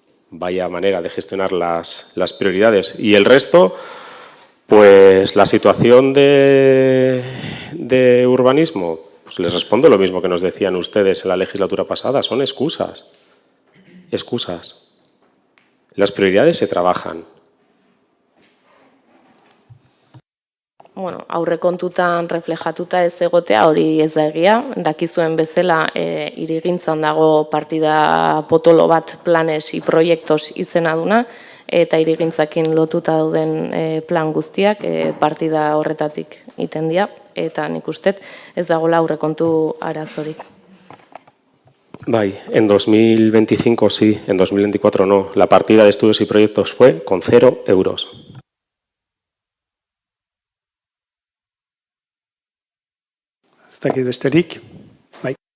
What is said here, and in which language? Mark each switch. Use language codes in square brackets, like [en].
[es] Vaya manera de gestionar las prioridades. Y el resto, pues la situación de urbanismo, pues les respondo lo mismo que nos decían ustedes en la legislatura pasada, son excusas. Excusas. Las prioridades se trabajan. [eu] Bueno, aurrekontutan reflejatuta ez egotea hori ez da egia, dakizuen bezala hirigintzan dago partida potolo bat [es] planes y [eu] proiektos izena duna, eta hirigintzakin lotuta dauden plan guztiak partida horretatik iten dira, eta nik ustet ez dagoela aurrekontu arazorik. Bai, [es] en 2025 sí, en 2024 no. La partida de estudios y proyectos fue con 0 euros. [eu] Ez dakit besterik, bai.